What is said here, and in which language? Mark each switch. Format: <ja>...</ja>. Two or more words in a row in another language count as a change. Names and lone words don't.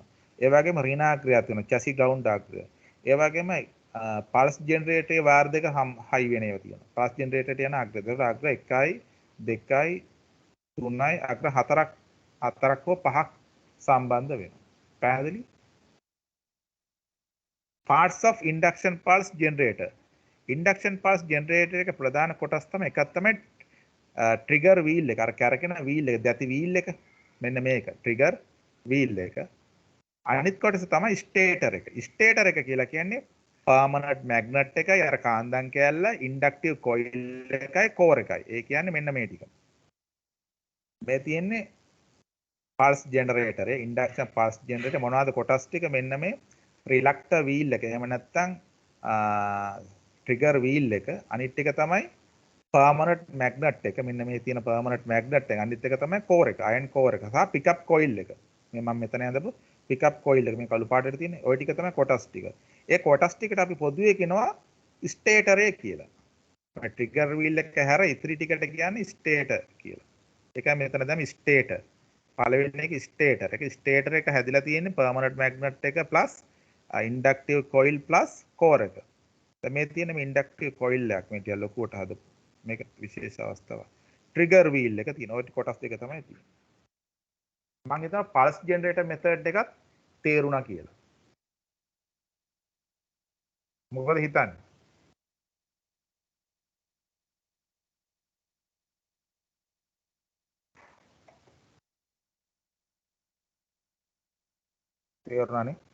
<si>ඒ වගේම රිනාග්‍රේයක් තියෙනවා. චැසි ග්‍රවුන්ඩ් ආග්‍රය. ඒ වගේම පල්ස් ජෙනරේටරේ වයර් දෙක හයි වෙන ඒවා තියෙනවා. පල්ස් ජෙනරේටරට යන අග්‍රය. ඒකට අග්‍ර 1යි 2යි 3යි අග්‍ර 4ක් හෝ 5ක් සම්බන්ධ වෙනවා. පැහැදිලි?</si> <en>parts of induction pulse generator. induction pulse generator</en> <si>එක ප්‍රධාන කොටස් තමයි එකක් තමයි</si> <en>trigger wheel</en> <si>එක. අර කැරකෙන wheel එක, දැති wheel එක. මෙන්න මේක</si> <en>trigger wheel</en> <si>එක. අනිත් කොටස තමයි stator එක. stator එක කියලා කියන්නේ</si> <en>permanent magnet</en> <si>එකයි අර කාන්දම් කෑල්ල</si> <en>inductive coil</en> <si>එකයි core එකයි. ඒ කියන්නේ මෙන්න මේ ටික. මේ තියෙන්නේ</si> <en>pulse generator</en> <si>එක,</si> <en>induction pulse generator</en> <si>මොනවද කොටස් ටික මෙන්න මේ</si> <en>reluctor wheel</en> <si>එක. එහෙම නැත්නම්</si> <en>trigger wheel</en> <si>එක. අනිත් එක තමයි</si> <en>permanent magnet</en> <si>එක. මෙන්න මේ තියෙන</si> <en>permanent magnet</en> <si>එක. අනිත් එක තමයි core එක,</si> <en>iron core</en> <si>එක සහ</si> <en>pickup coil</en> <si>එක. මේ මම මෙතන හදපු</si> <en>pickup coil</en> <si>එක. මේ කළු පාටට තියෙන ওই ටික තමයි කොටස් ටික. ඒ කොටස් ටිකට අපි පොදුවේ කියනවා stator එක කියලා.</si> <en>trigger wheel</en> <si>එක හැර ඉතිරි ටිකට කියන්නේ stator කියලා. ඒකයි මෙතන දැන් stator. පළවෙනි එක stator එක. stator එක හැදිලා තියෙන්නේ</si> <en>permanent magnet</en> <si>එක</si> <en>plus inductive coil plus core</en> <si>එක. දැන් මේ තියෙන මේ</si> <en>inductive coil</en> <si>එකක් මේ ටික ලොකුවට හදපු. මේක විශේෂ අවස්ථාවක්.</si> <en>trigger wheel</en> <si>එක තියෙනවා. ඔය කොටස් දෙක තමයි තියෙන්නේ. මම හිතනවා</si> <en>pulse generator method</en> <si>එකත් තේරුණා කියලා. මොකද හිතන්නේ? තේරුණානේ?</si>